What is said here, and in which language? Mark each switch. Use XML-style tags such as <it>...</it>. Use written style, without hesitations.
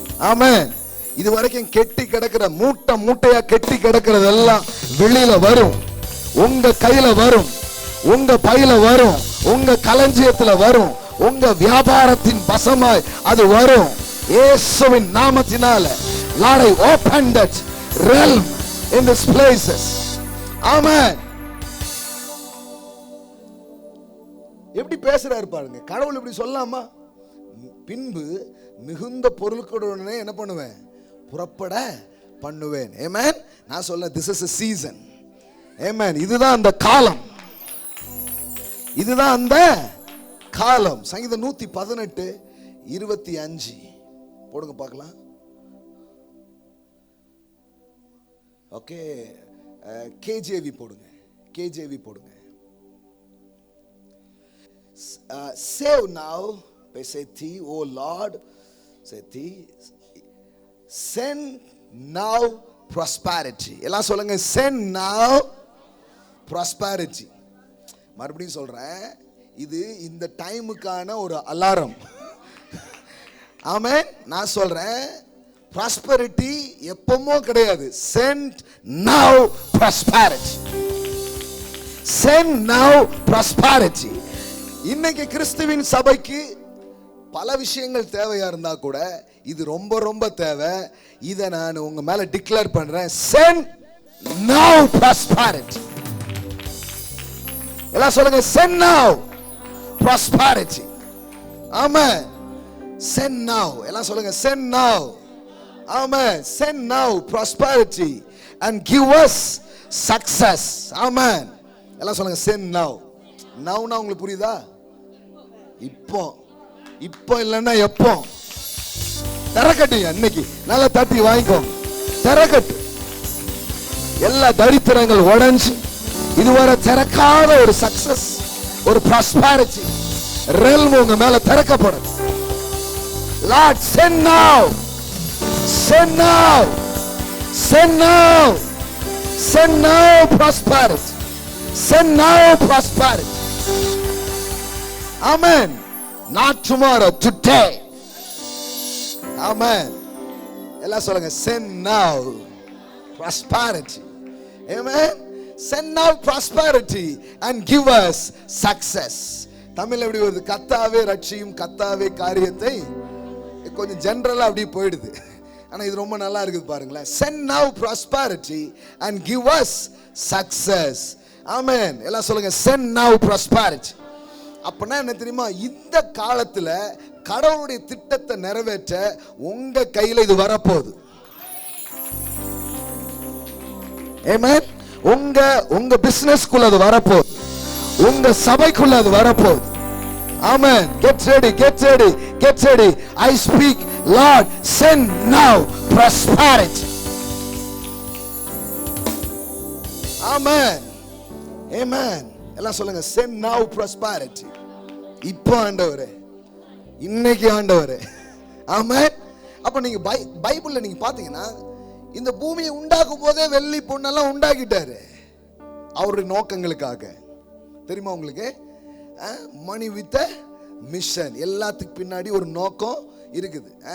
<ta>ஆமென். இது வரைக்கும் கெட்டி கிடக்கிற மூட்டை மூட்டையா கெட்டி கிடக்கிறதெல்லாம் வெளியில வரும், உங்க கையில வரும், உங்க பையில வரும், உங்க களஞ்சியத்துல வரும், உங்க வியாபாரத்தின் வசமாய் அது வரும். இயேசுவின் நாமத்தினால</ta> <en>Lord, I open that realm in these places. Amen.</en> <ta>எப்படி பேசுறாரு பாருங்க கடவுள், இப்படி சொல்லலாமா? பின்பு மிகுந்த பொருட்களுடனே என்ன பண்ணுவேன், புறப்பட பண்ணுவேன். ஆமென். நான் சொல்ல,</ta> <en>this is a season.</en> <ta>ஆமென். இதுதான் அந்த காலம், இதுதான் அந்த காலம். சங்கீதம் 118:25 போடுங்க பார்க்கலாம். ஓகே, கேஜேவி போடுங்க, கேஜேவி போடுங்க.</ta> <en>Save now, Peseti, O Lord, Seti, send now prosperity.</en> <ta>எல்லாம் சொல்லுங்க,</ta> <en>send now prosperity.</en> <ta>மறுபடியும் சொல்றேன், இது இந்த டைமுக்கான ஒரு அலாரம். ஆமென். நான் சொல்றேன், prosperity எப்பவுமே கிடையாது.</ta> <en>Send now prosperity. Send now prosperity.</en> <ta>இன்னைக்கு கிறிஸ்துவின் சபைக்கு பல விஷயங்கள் தேவையா இருந்தா கூட இது ரொம்ப ரொம்ப தேவை. இதை நான் உங்க மேல டிக்ளேர் பண்றேன்.</ta> <en>Send now prosperity.</en> <ta>எல்லாம் சொல்லுங்க,</ta> <en>send now prosperity. ஆமென். Send now.</en> <ta>எல்லாம் சொல்லுங்க,</ta> <en>send now. Amen. Send now prosperity and give us success. Amen.</en> <ta>எல்லாம் சொல்லுங்க,</ta> <en>send now.</en> <ta>நவுனா உங்களுக்கு புரியுதா? இப்போ, இப்போ இல்லைன்னா எப்போ? திறக்கட்டுங்க, இன்னைக்கு நல்லா தட்டி வாங்கிக்கோ. திறக்கட்டு. எல்லா தரித்திரங்கள் உடைஞ்சு இதுவரை திறக்காத ஒரு சக்சஸ், ஒரு ப்ராஸ்பரிட்டி realm உங்க மேல திறக்கப்படும்.</ta> <en>Lord, send now. Send now. Send now. Send now prosperity. Send now prosperity. Amen. Not tomorrow, today. Amen.</en> <ta>எல்லாம் சொல்லுங்க,</ta> <en>send now prosperity. Amen. Send now prosperity and give us success.</en> <ta>தமிழ்ல எப்படி வருது? கர்த்தாவே ரட்சியும், கர்த்தாவே காரியத்தை. கொஞ்சம் ஜெனரலா அப்படி போயிடுது, ஆனா இது ரொம்ப நல்லா இருக்குது பாருங்களேன்.</ta> <en>Send now prosperity and give us success. Amen.</en> <ta>எல்லாம் சொல்லுங்க,</ta> <en>send now prosperity.</en> <ta>அப்பனா என்ன தெரியுமா? இந்த காலத்துல கடவுளுடைய திட்டத்தை நிறைவேற்ற உங்க கையில இது வரப்போகுது. Amen. உங்க பிசினஸ்க்குள்ள அது வரப்போகுது, உங்க சபைக்குள்ள அது வரப்போகுது.</ta> <en>Amen. Get ready, get ready, get ready. I speak, Lord, send now prosperity. Amen. Amen.</en> <ta>எல்லாம் சொல்லுங்க,</ta> <en>send now prosperity.</en> <ta>இப்போ ஆண்டவரே, இன்னைக்கு ஆண்டவரே. ஆமென். அப்ப நீங்க பைபிள்ல நீங்க பாத்தீங்கன்னா, இந்த பூமியை உண்டாக்கும் போதே வெள்ளி பொண்ணெல்லாம் உண்டாக்கிட்டாரு அவருடைய நோக்கங்களுக்காக. தெரியுமா உங்களுக்கு?</ta> <en>Money with mission.</en> <ta>எல்லாத்துக்கு பின்னாடி ஒரு நோக்கம் இருக்குது.</ta>